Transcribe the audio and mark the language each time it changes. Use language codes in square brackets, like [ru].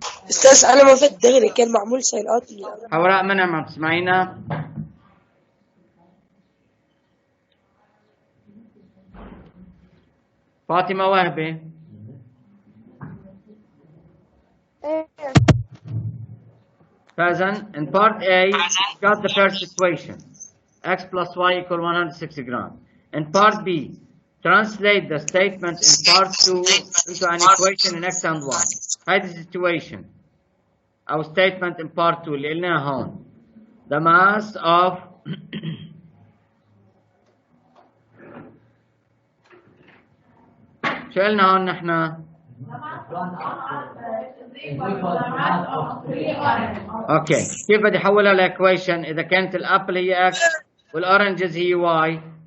[ar] استاذ انا ما فات دغري كان معمول سيلات. حوراء منعم عم تسمعينا؟ فاطمة وهبة. [en] Present. In part A, we got the first equation. x plus y equal 160 grams. In part B, translate the statement in part 2 into an equation in x and y. [ar] هذه situation أو [en] statement in part 2 [ar] اللي قلناها هون. [en] The mass of [ar] شو قلنا هون نحن؟ اوكي كيف بدي احولها لايكويشن اذا كانت الابل هي اكس والاورنجز هي واي؟